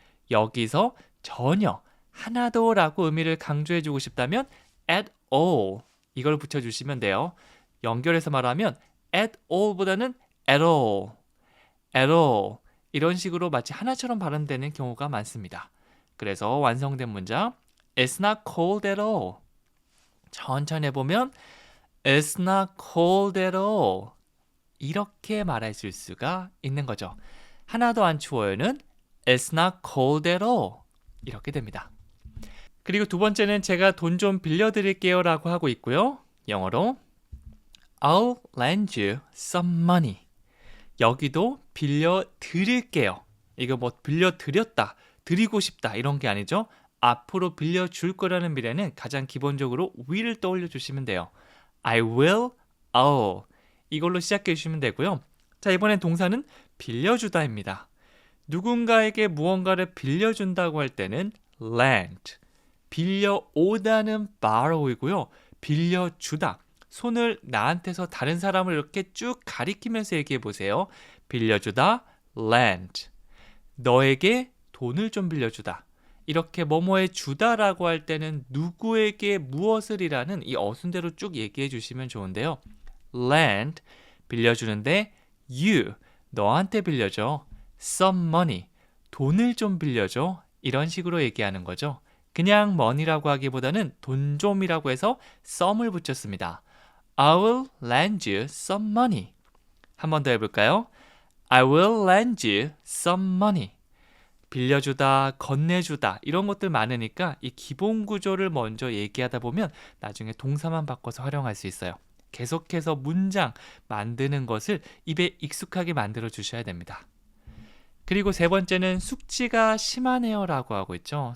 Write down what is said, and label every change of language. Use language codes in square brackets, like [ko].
[ko] 여기서 전혀, 하나도 라고 의미를 강조해주고 싶다면 at all 이걸 붙여주시면 돼요. 연결해서 말하면 at all보다는 at all, at all 이런 식으로 마치 하나처럼 발음되는 경우가 많습니다. 그래서 완성된 문장 [en] It's not cold at all. [ko] 천천히 해보면 [en] It's not cold at all. [ko] 이렇게 말하실 수가 있는 거죠. 하나도 안 추워요는 [en] It's not cold at all. [ko] 이렇게 됩니다. 그리고 두 번째는 제가 돈 좀 빌려드릴게요 라고 하고 있고요. 영어로 [en] I'll lend you some money. [ko] 여기도 빌려드릴게요. 이거 뭐 빌려드렸다, 드리고 싶다 이런 게 아니죠. 앞으로 빌려줄 거라는 미래는 가장 기본적으로 will을 떠올려 주시면 돼요. [en] I will, I'll [ko] 이걸로 시작해 주시면 되고요. 자, 이번엔 동사는 빌려주다입니다. 누군가에게 무언가를 빌려준다고 할 때는 lend, 빌려오다는 borrow이고요. 빌려주다, 손을 나한테서 다른 사람을 이렇게 쭉 가리키면서 얘기해 보세요. 빌려주다, lend. 너에게 돈을 좀 빌려주다. 이렇게 뭐뭐해 주다라고 할 때는 누구에게 무엇을이라는 이 어순대로 쭉 얘기해 주시면 좋은데요. lend, 빌려주는데 you, 너한테 빌려줘. some money, 돈을 좀 빌려줘. 이런 식으로 얘기하는 거죠. 그냥 money라고 하기보다는 돈 좀이라고 해서 some을 붙였습니다. [en] I will lend you some money. [ko] 한 번 더 해볼까요? [en] I will lend you some money. [ko] 빌려주다, 건네주다 이런 것들 많으니까 이 기본 구조를 먼저 얘기하다 보면 나중에 동사만 바꿔서 활용할 수 있어요. 계속해서 문장 만드는 것을 입에 익숙하게 만들어 주셔야 됩니다. 그리고 세 번째는 숙취가 심하네요 라고 하고 있죠.